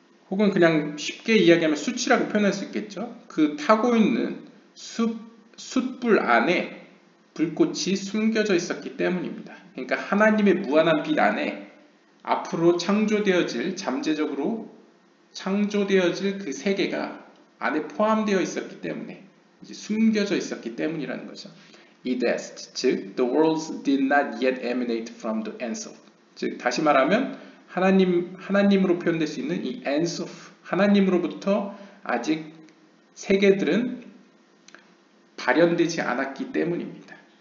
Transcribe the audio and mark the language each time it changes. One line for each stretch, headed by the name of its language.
Korean: 혹은 그냥 쉽게 이야기하면 숯이라고 표현할 수 있겠죠. 그 타고 있는 숯불 안에 불꽃이 숨겨져 있었기 때문입니다. 그러니까 하나님의 무한한 빛 안에 앞으로 잠재적으로 창조되어질 그 세계가 안에 포함되어 있었기 때문에 이제 숨겨져 있었기 때문이라는 거죠. 이데스트, 즉
English: the worlds did not yet emanate from the Ensof.
Korean: 즉 다시 말하면 하나님으로 표현될 수 있는 이 Ensof, 하나님으로부터 아직 세계들은 발현되지 않았기 때문입니다.